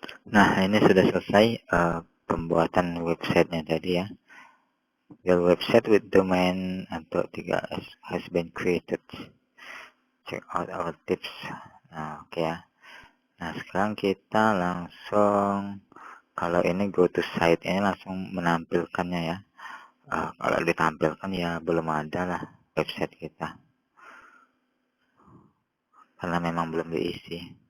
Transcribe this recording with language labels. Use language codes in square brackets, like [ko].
[id] Nah, ini sudah selesai pembuatan websitenya tadi ya. [en] Your website with domain atau 3S has been created. Check out our tips. [id] Nah, oke ya. Nah, sekarang kita langsung, kalau ini [en] go to site, [id] ini langsung menampilkannya ya. Kalau ditampilkan ya belum ada lah website kita, karena memang belum diisi.